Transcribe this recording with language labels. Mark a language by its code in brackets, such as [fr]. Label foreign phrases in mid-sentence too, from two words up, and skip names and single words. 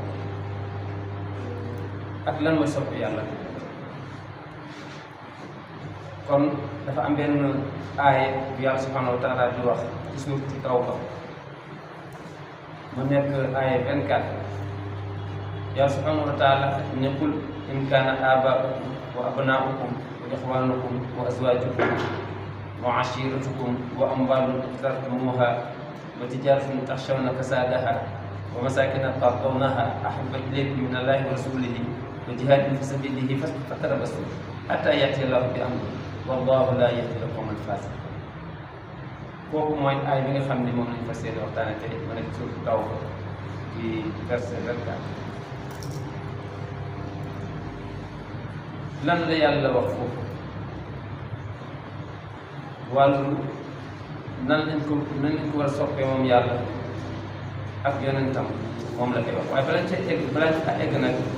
[wo] ak lan mooy sopp yàlla kon dafa am benn aaye bu yàlla [ar] سبحانه وتعالى [wo] di wax ci [ar] سورة التوبة [wo] mu nekk aaye 24 yàlla [ar] سبحانه وتعالى nekkul إن كان آباؤكم وأبناؤكم وإخوانكم وأزواجكم وعشيرتكم وأموال اقترفتموها وتجارة تخشون كسادها ومساكن ترضونها أحب إليكم من الله ورسوله وجهاد في سبيله فتربصوا حتى يأتي الله بأمره والله لا يهدي القوم الفاسقين. [wo] kooku mooy aay bi nga xam ne moom lañu fas yéene waxtaane tey ma nekk suuf Tawba ci verset 24. lan la yàlla wax foofu wàllu nan lañ ko war a soppee moom yàlla ak yonentam moom la koy wax waaye balaa ca egg nag